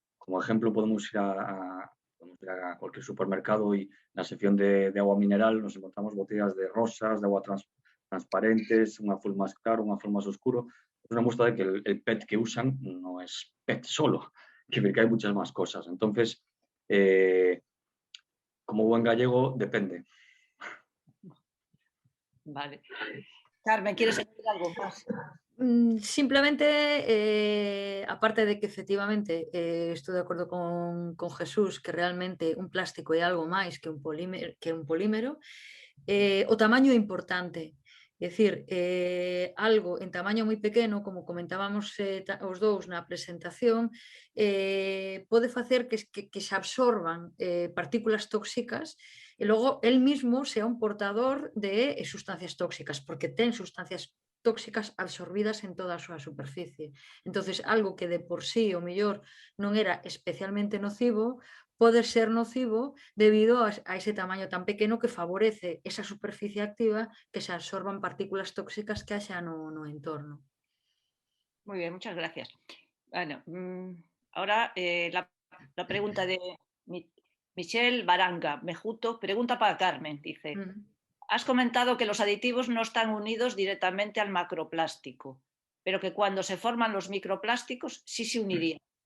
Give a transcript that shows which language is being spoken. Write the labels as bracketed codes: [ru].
[es] Como ejemplo, podemos ir a cualquier supermercado y en la sección de agua mineral nos encontramos botellas de rosas, de agua transparentes, un azul más claro, un azul más oscuro. Es una muestra de que el PET que usan no es PET solo, que hay muchas más cosas. Entonces, como buen gallego, depende. Vale. Carmen, ¿quieres añadir algo más? [gl] Simplemente, aparte de que efectivamente estou de acordo con Jesús, que realmente un plástico é algo máis que un polímero, o tamaño é importante. É dicir, algo en tamaño moi pequeno, como comentábamos os dous na presentación, pode facer que se absorban partículas tóxicas e logo [es] el mismo sea un portador de sustancias tóxicas, [gl] porque ten sustancias tóxicas absorbidas en toda a súa superficie. Entonces, algo que de por sí o mellor non era especialmente nocivo, pode ser nocivo debido a ese tamaño tan pequeno que favorece esa superficie activa que se absorban partículas tóxicas que haxa no entorno. [es] Muy bien, muchas gracias. Bueno, ahora la pregunta de Michelle Baranga Mejuto, pregunta para Carmen, dice, has comentado que los aditivos no están unidos directamente al macroplástico, pero que cuando se forman los microplásticos sí se unirían.